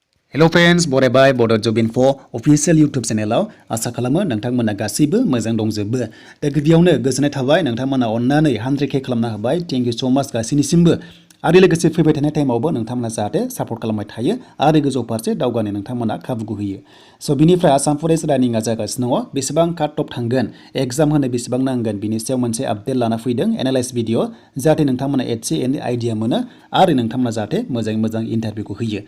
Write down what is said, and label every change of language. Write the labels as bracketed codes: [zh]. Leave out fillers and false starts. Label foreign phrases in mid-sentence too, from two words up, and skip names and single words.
[en] Hello friends, [brx] बरायबाय Bodo Job Info [en] official YouTube channelआव [brx] आसा खालामो नोंथांमोना गासिबो मोजां दंजोबो। दा गिबियावनो गोजोननाय थाबाय नोंथांमोना अननानै 100k खालामना होबाय। [en] Thank you so much गासिनिसिमबो। [brx] आरो लोगोसे फैबाय थानाय टाइमावबो नोंथांमोना जाहाथे सापर्ट खालामबाय थायो आरो गोजौ फारसे दावगानो नोंथांमोना खाबुखौ होयो। स' बिनिफ्राय आसाम फरेस्ट रानिंआ जागासिनो दङ। बेसेबां [en] cut off [brx] थांगोन, एग्जाम होनो बेसेबां नांगोन बिनि सायाव मोनसे आपडेट लाना फैदों [en] analyse video [brx] जाहाथे नोंथांमोना एसे एनै आइडिया मोनो आरो नोंथांमोना जाहाथे मोजाङै मोजां इन्टारभिउखौ होयो।